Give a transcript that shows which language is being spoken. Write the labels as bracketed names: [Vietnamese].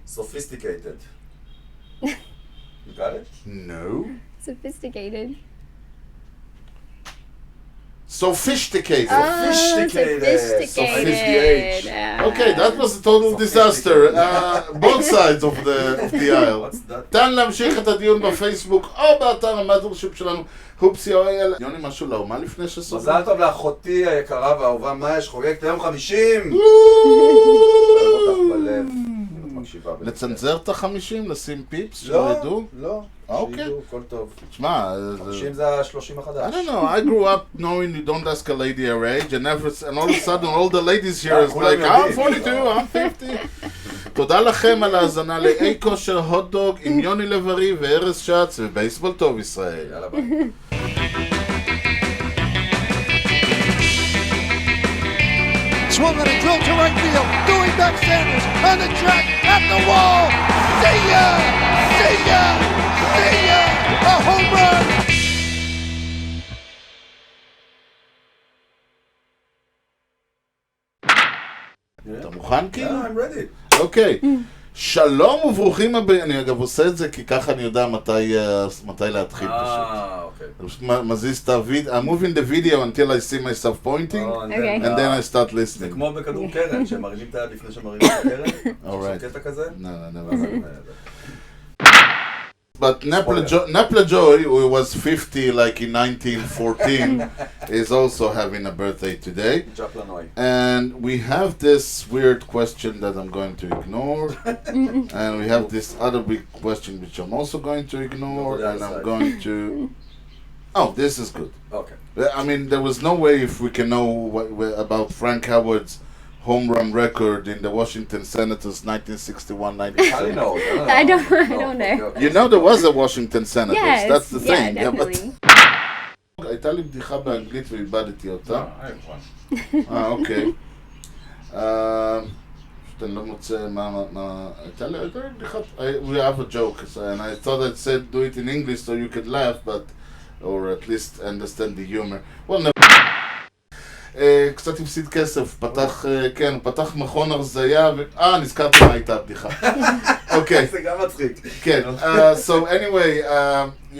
[English] Sophisticated. You got it? No. Sophisticated. Sophisticated. Sophisticated. Okay, that was a total disaster. Both sides of the aisle. What's that? [Hebrew] תן להמשיך את הדיון בפייסבוק או באתר המאדרשיפ שלנו, הופסי אוהל. יוני, משהו לאומה לפני שסוף? מזל טוב לאחותי היקרה והאהובה מאיה שחוגגת היום 50! אוהב אותך בלב. לצנזר את ה-50? לשים פיפס? שלא ידעו? לא. אוקיי. שידעו, הכל טוב. תשמע, 50 זה ה-30 החדש. [English] I don't know, I grew up knowing you don't ask a lady her age, and all of a sudden all the ladies here is like, I'm 42, I'm 50. [Hebrew] תודה לכם על ההאזנה לאי כושר הוטדוג עם יוני לב-ארי וארז שץ ובייסבול טוב ישראל. יאללה ביי. [English] Swung on a drill to right field. Doing back Sanders on the track at the wall. See ya! See ya! See ya! A home run! [Hebrew] אתה מוכן כאילו? [English] Yeah, I'm ready. [Hebrew] אוקיי. שלום וברוכים הבאים. אני אגב עושה את זה כי ככה אני יודע מתי להתחיל פשוט. אוקיי. אני פשוט מזיז את הוידאו. [English] I'm moving the video until I see myself pointing, Okay. and then I start [Hebrew] זה [English] listening. [Hebrew] כמו בכדור קרן, שמרימים את היד לפני שמרימים את הקרן. [English] Alright. [Hebrew] יש קטע כזה? [English] No, never. But Napla Joy, who was 50 like in 1914, is also having a birthday today. [Hebrew] ג'פלנוי. [English] And we have this weird question that I'm going to ignore. And we have this other big question which I'm also going to ignore. And I'm going to... Oh, this is good. [Hebrew] אוקיי. [English] I mean, there was no way if we can know about Frank Howard's home run record in the Washington Senators 1961-97. I don't know. You know there was a Washington Senators, Yes, that's the thing. yeah, definitely. [Hebrew] הייתה לי בדיחה באנגלית ואיבדתי אותה. אוקיי. אני לא מוצא מה... הייתה לי בדיחה... [English] We have a joke, and I thought I'd said do it in English so you could laugh, but... or at least understand the humor. Well, no. [Hebrew] קצת הפסיד כסף, פתח, כן, הוא פתח מכון הרזייה נזכרתי מה הייתה הבדיחה. אוקיי. זה גם מצחיק. כן, [English] so anyway,